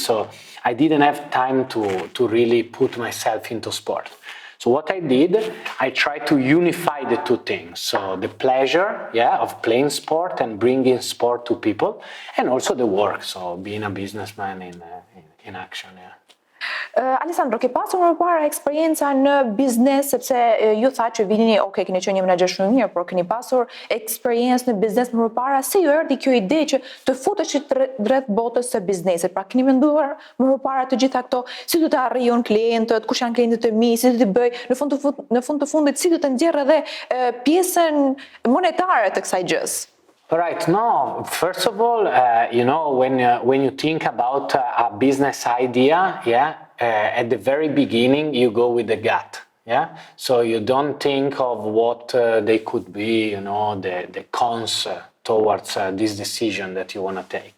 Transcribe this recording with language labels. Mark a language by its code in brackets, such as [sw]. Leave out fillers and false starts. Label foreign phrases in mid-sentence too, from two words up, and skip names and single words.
[en] So I didn't have time to really put myself into sport. So what I did, I tried to unify the two things. So the pleasure, of playing sport and bringing sport to people, and also the work. So being a businessman in action, [sq] Alessandro, ke pasur më parë eksperjenca në biznes, sepse ju tha që vini, keni qenë një menaxher shumë mirë, por keni pasur eksperiencë në biznes më parë, si ju erdhi kjo ide që të futeshit drejt botës së biznesit? Pra keni menduar më parë të gjitha këto, si do të arrijon klientët, kush janë klientët e mi, si do të bëj, në fund të fundit si do të nxjerr edhe pjesën monetare të kësaj gjës? [en] Right. No, first of all, when you think about a business idea, at the very beginning you go with the gut, so you don't think of what they could be, the cons towards this decision that you want to take.